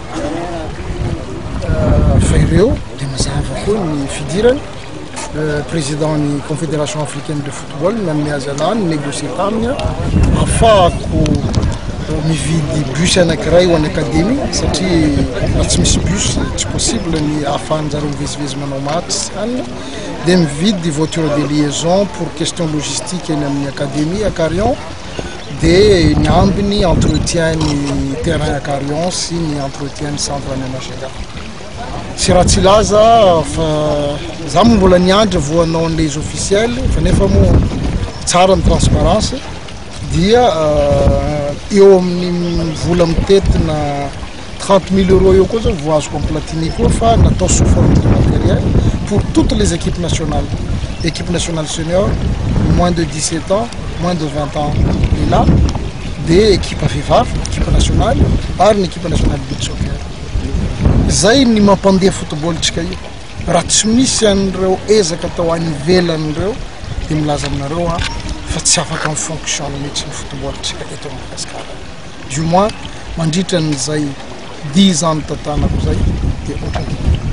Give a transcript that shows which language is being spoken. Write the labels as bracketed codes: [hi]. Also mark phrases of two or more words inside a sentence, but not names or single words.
[mg] fa ireo dia mazava koa ny fidirany président ny Confédération africaine de football nanome azy anah ny négocier taminy ahafahako mividy bus anankiray ho an'ny académie satria raha tsy misy bus tsy possible ny ahafahanjareo mivezivezy manao match any dia mividy [fr] voiture de liaison pour question logistique [mg] eny amin'ny académie à Carillon dia ny ambiny entretien ny terrain à Carillon sy ny entretien ny centre any Anasega sy raha tsy laza fa za mbola niandry voanao an'ilay izy officiel fa nefa moa tsara ny transparence dia eo amin'ny vola mitetina 30,000 € eo koa zao voazoko amin'ny Platini koa fa natao [fr] sous forme de matériel pour toutes les équipes nationales. Équipe nationale senior, moins de 17 ans, moins de 20 ans et là, des équipes vivave, équipe nationale, par une équipe nationale de beach soccer. [mg] Zay ny mampandeha football tsika io. Raha tsy misy an'ireo ezaka atao any ivelan'ireo dia milaza aminareo fa tsy afaka mifonctionne mihitsy ny football tsika eto Madagasikara. [fr] Du moins [mg] mandritra n'izay 10 ans ny tantanako zay dia